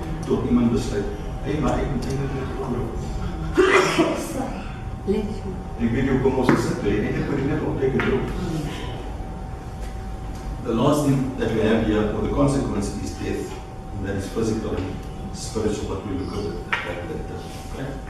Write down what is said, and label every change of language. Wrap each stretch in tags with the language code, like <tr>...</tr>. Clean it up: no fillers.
<af>Tot iemand besluit, hey, maar ek moet eintlik net glo. Ek weet nie hoekom ons gesit het, ek moet net opkyk en loop.</af> <en>The last thing that we have here, or the consequence, is death. And that is physical and spiritual, but we look at that later. Okay?</en>